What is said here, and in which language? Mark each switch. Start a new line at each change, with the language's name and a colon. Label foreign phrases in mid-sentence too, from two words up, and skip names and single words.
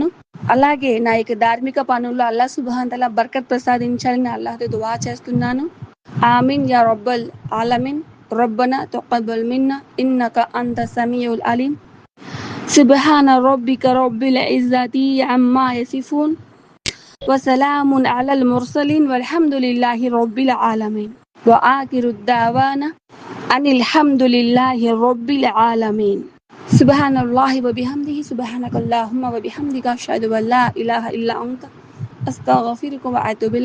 Telugu: అలాగే నా యొక్క ధార్మిక పనుల్లో
Arabic: الله سبحانه وتعالى
Telugu: బర్కత్ ప్రసాదించాలని అల్లాహ్తో దువా చేస్తున్నాను.
Arabic: آمين يا ربّ العالمين. ربنا تقبل منا إنك أنت السميع العليم. سبحان ربك رب العزة عما يصفون وسلام على المرسلين والحمد لله رب العالمين وآخر الدعوانا أن الحمد لله رب العالمين. سبحان الله وبحمده سبحانك اللهم وبحمدك أشهد أن لا إله إلا أنت أستغفرك وأتوب إليك.